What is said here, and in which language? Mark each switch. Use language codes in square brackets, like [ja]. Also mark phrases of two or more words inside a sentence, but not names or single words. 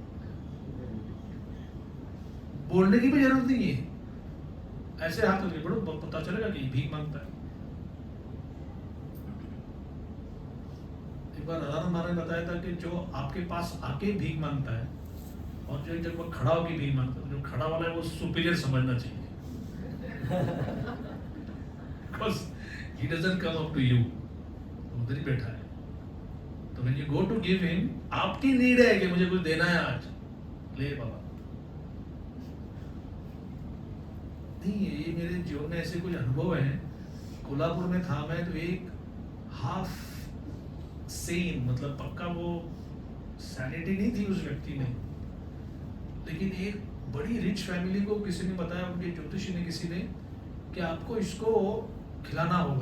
[hi] बोलने की भी जरूरत नहीं है, ऐसे हाथ करके बोलो, पता चलेगा कि भीख मांगता है। एक बार राधा महाराज ने बताया था कि जो आपके पास आके भीख मांगता है और जो जब खड़ा होकर भीख मांगता है, जो खड़ा वाला है वो सुपीरियर समझना चाहिए। [en] Because he doesn't come up to you, [hi] उधर ही बैठा है। [en] तो when you go to give him, [hi] आपकी नीड है कि मुझे कुछ देना है आज, ले बाबा। नहीं, ये मेरे जीवन में ऐसे कुछ अनुभव है। कोल्हापुर में था मैं, तो एक [en] half sane, [hi] मतलब पक्का वो सैनिटी नहीं थी उस व्यक्ति में, लेकिन एक बड़ी [en] rich family [hi] को किसी ने बताया, उनके ज्योतिषी ने किसी ने, कि आपको इसको खिलाना होगा।